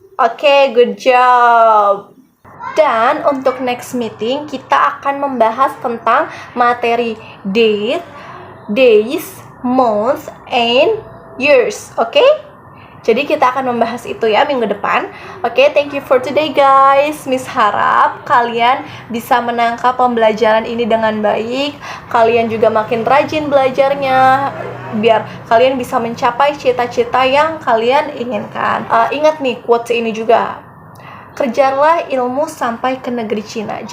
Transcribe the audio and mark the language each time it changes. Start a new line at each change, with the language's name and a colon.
Indonesian: Oke,
English: good job.
Indonesian: Dan untuk
English: next meeting
Indonesian: kita akan membahas tentang materi
English: date, days, months, and years.
Indonesian: Oke? Jadi kita akan membahas itu ya minggu depan.
English: Oke, thank you for today guys.
Indonesian: Miss harap kalian bisa menangkap pembelajaran ini dengan baik. Kalian juga makin rajin belajarnya biar kalian bisa mencapai cita-cita yang kalian inginkan. Ingat nih quotes ini juga. Kejarlah ilmu sampai ke negeri Cina.